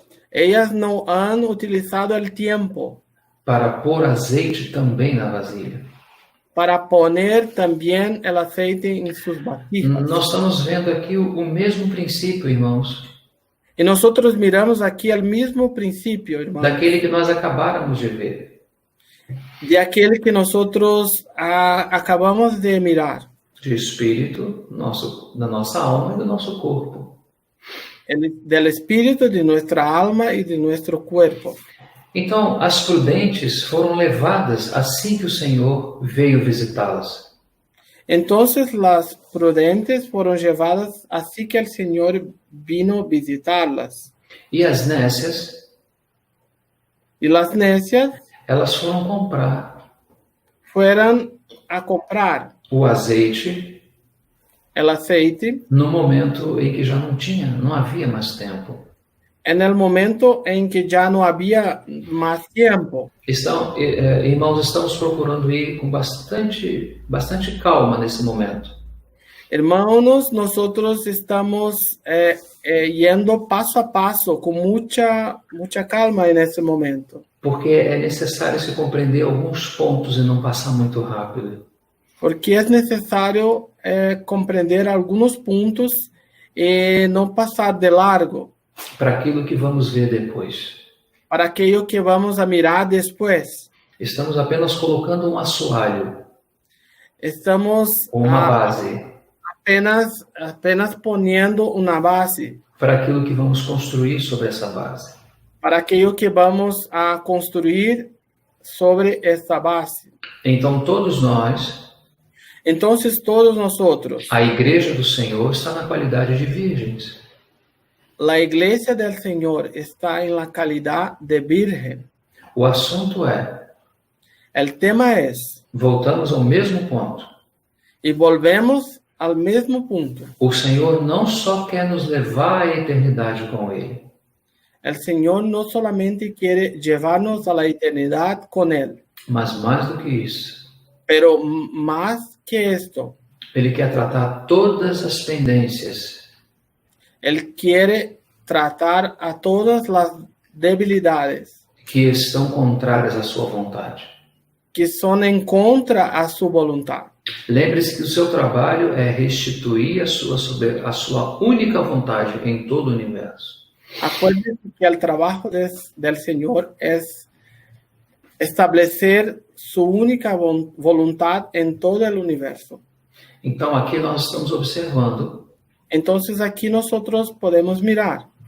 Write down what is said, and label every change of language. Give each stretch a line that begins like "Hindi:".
Spanish: Ellas no han utilizado el tiempo
Portuguese: para pôr azeite também na vasilha.
Spanish: para poner también el aceite en sus vasijas.
Portuguese: Nós estamos vendo aqui o mesmo princípio, irmãos,
Spanish: Y nosotros miramos aquí el mismo principio, hermano,
Portuguese: daquele que nós acabáramos de ver.
Spanish: de aquel que nosotros acabamos de mirar,
Portuguese: De espírito, da nossa alma e do nosso corpo.
Spanish: del espíritu, de nuestra alma y de nuestro cuerpo.
Portuguese: Então, as prudentes foram levadas assim que o Senhor veio visitá-las.
Spanish: Entonces las prudentes fueron llevadas así que el Señor vino visitarlas.
Portuguese: E as nécias,
Spanish: Y las necias
Portuguese: elas foram comprar
Spanish: fueron a comprar
Portuguese: o azeite
Spanish: el aceite
Portuguese: no momento em que já não havia mais tempo.
Spanish: en el momento en que ya no había más tiempo.
Portuguese: Irmãos, estamos procurando ir com bastante calma nesse momento.
Spanish: Hermanos, nosotros estamos yendo paso a paso con mucha calma en ese momento.
Portuguese: Porque é necessário se compreender alguns pontos e não passar muito rápido.
Spanish: Porque es necesario comprender algunos puntos y no pasar de largo
Portuguese: Para aquilo que vamos ver depois.
Spanish: para aquello que vamos a mirar después.
Portuguese: Estamos apenas colocando um assoalho,
Spanish: Estamos
Portuguese: uma base,
Spanish: apenas poniendo una base
Portuguese: para aquilo que vamos construir sobre essa base.
Spanish: para aquello que vamos a construir sobre esta base.
Portuguese: Então, todos nós,
Spanish: Entonces todos nosotros,
Portuguese: a igreja do Senhor está na qualidade de virgens.
Spanish: la iglesia del Señor está en la calidad de virgen.
Portuguese: O assunto é,
Spanish: El tema es,
Portuguese: voltamos ao mesmo ponto.
Spanish: y volvemos al mismo punto.
Portuguese: O Senhor não só quer nos levar à eternidade com Ele,
Spanish: El Señor no solamente quiere llevarnos a la eternidad con Él,
Portuguese: mas mais do que isso,
Spanish: pero más que esto,
Portuguese: Ele quer tratar todas as pendências
Spanish: Él quiere tratar a todas las debilidades
Portuguese: que estão contrárias à sua vontade.
Spanish: que son en contra a su voluntad.
Portuguese: Lembre-se que o seu trabalho é restituir a sua única vontade em todo o universo.
Spanish: Acuérdense que el trabajo del Señor es establecer su única voluntad en todo el universo.
Portuguese: Então, aqui nós estamos observando
Spanish: Entonces aquí nosotros podemos mirar